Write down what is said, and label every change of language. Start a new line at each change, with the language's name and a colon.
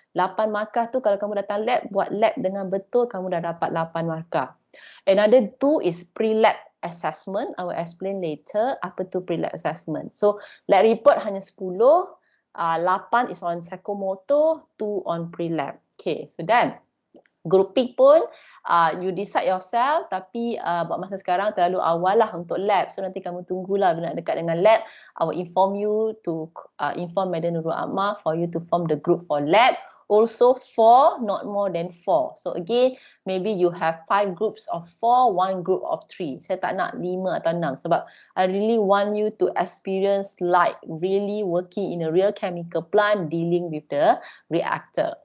Malay: 8 markah tu kalau kamu datang lab, buat lab dengan betul, kamu dah dapat 8 markah.
English: Another 2 is pre-lab assessment. I will explain later
Malay: apa tu
English: pre-lab assessment. So lab report hanya 10, 8 is on psychomotor, 2 on pre-lab. Okay, so then grouping
Malay: pun
English: you decide yourself,
Malay: tapi buat masa sekarang terlalu awal lah untuk lab. So nanti kamu tunggulah bila nak dekat dengan lab.
English: I will inform you to inform Madam Nurul Ahmad for you to form the group for lab. Also 4, not more than 4. So again, maybe you have 5 groups of 4, 1 group of 3.
Malay: Saya tak nak 5 atau 6 sebab
English: I really want you to experience like really working in a real chemical plant dealing with the reactor.